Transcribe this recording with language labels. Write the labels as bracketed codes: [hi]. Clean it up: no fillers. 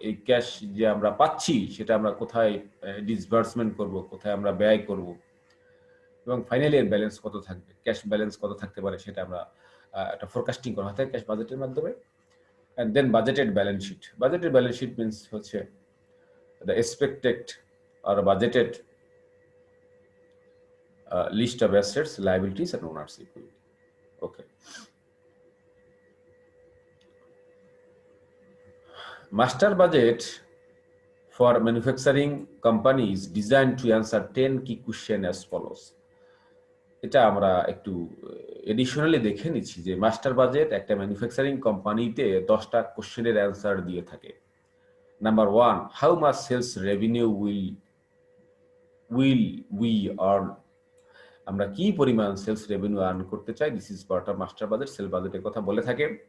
[bn] এই ক্যাশ যে আমরা পাচ্ছি সেটা আমরা কোথায় ডিসবার্সমেন্ট করব, কোথায় আমরা ব্যয় করব, এবং ফাইনালি এর ব্যালেন্স কত থাকবে, ক্যাশ ব্যালেন্স কত থাকতে পারে সেটা আমরা একটা ফোরকাস্টিং করা হয় ক্যাশ বাজেটের মাধ্যমে। [en] And then budgeted balance sheet. Budgeted balance sheet means [bn] হচ্ছে [en] The expected আর budgeted list of assets, liabilities and owners equity. Okay, master budget for manufacturing company is designed to answer 10 key question as follows. [bn] এটা আমরা একটু additionally দেখে নিচ্ছি যে master budget একটা manufacturing কোম্পানিতে 10টা কোশ্চেনের অ্যান্সার দিয়ে থাকে। [en] number 1, how much sales revenue will we earn, [bn] আমরা কি পরিমাণ সেলস রেভিনিউ আর্ন করতে চাই, [en] this is part of master budget, [bn] sell বাজেটের কথা বলে থাকে।